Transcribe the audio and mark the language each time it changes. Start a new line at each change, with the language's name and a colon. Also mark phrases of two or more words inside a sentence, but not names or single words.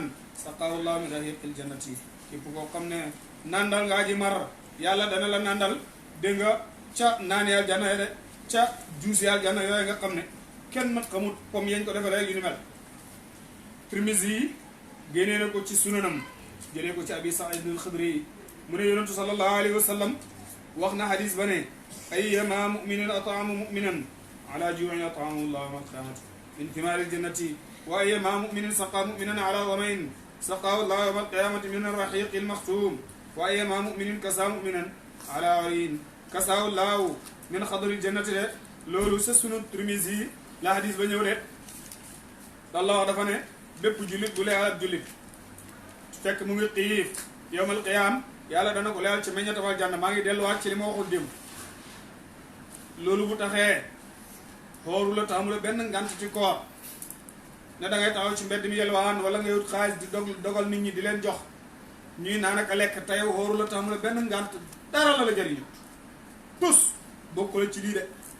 Arabic: سقاه الله من رحيق الجنة
Wolof: képp koo xam ne nandal ngaa ji mar yàlla dana la nandal dégg nga ca naan yàlla janna de ca juus yàlla janna yooyu nga xam ne kenn mat xamut comme yañ ko defaree yu ni mel Tirmisi yi génnee na ko ci sunanam jëlee ko ci Abi Saïd al-Xudri mu ne yonentu
Arabic: صلى الله عليه وسلم
Wolof: wax na hadis ba ne
Arabic: أيما مؤمن أطعم مؤمنا على جوع أطعمه الله يوم القيامة من ثمار الجنة وأيما مؤمن سقى مؤمنا على ظمأ سقاه الله يوم القيامة من الرحيق المختوم وأيما مؤمن كسا مؤمنا على عري كساه الله من خضر الجنة
Wolof: de loolu sa sunu Tirmisi la hadis ba ñëw de Allah dafa ne bépp jullit bu leeral ak jullit fekk mu ngi xiif
Arabic: يوم القيام
Wolof: yàlla dana ko leeral ci meññatal janna maa ngi delluwaat ci li ma waxoon démb loolu bu taxee xooru la taxamu la benn ngant ci koor ne da ngay taxaw ci mbedd mi yelwaan wala ngay wut xaalis di dogal nit ñi di leen jox ñuy naan ak a lekk te yow xooru la taxamu la benn ngant dara la jëriñu tus bokku la ci lii de